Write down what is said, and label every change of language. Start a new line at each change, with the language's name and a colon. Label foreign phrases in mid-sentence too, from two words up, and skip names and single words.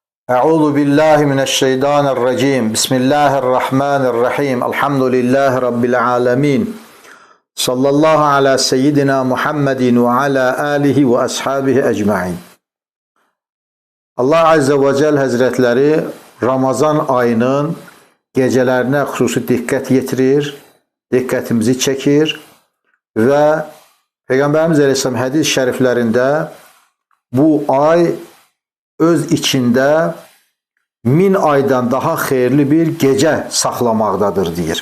Arabic: أعوذ بالله من الشيطان الرجيم. بسم الله الرحمن الرحيم. الحمد لله رب العالمين. صلى الله على سيدنا محمد وعلى آله وأصحابه أجمعين.
Azerbaijani: Allah
Arabic: عز وجل
Azerbaijani: Hazretleri Ramazan ayının gecelerine xüsusi diqqət yetirir, diqqətimizi çəkir və Peyğəmbərimiz Əleyhisselam hədis şəriflərində bu ay öz içində 1000 aydan daha xeyirli bir gecə saxlamaqdadır deyir.